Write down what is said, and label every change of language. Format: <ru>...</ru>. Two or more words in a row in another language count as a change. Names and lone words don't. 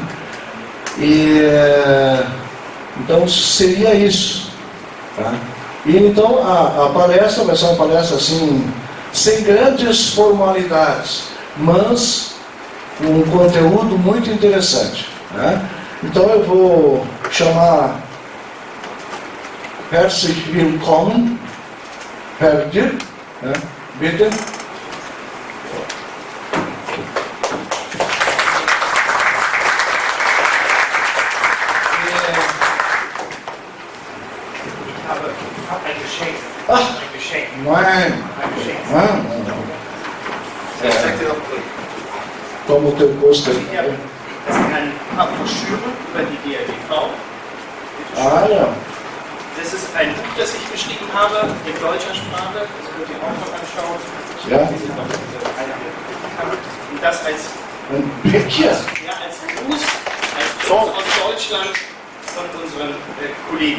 <pt>E então seria isso. Tá? E então a palestra vai ser uma palestra assim, sem grandes formalidades, mas com um conteúdo muito interessante. Né? Então eu vou chamar</pt> <de>Herzlich willkommen, Herr</de> <pt>Dirk, né? Bitte.</pt> <de>Nein.</de> <pt>Toma o teu posto aí.</pt> <de>Das sind ein paar Broschüren über die DRGV. Ja. Das ist ein Buch, das ich geschrieben habe, in deutscher Sprache. Das könnt ihr auch noch anschauen. Ja. Und das als Gruß aus Deutschland von unseren Kollegen.</de>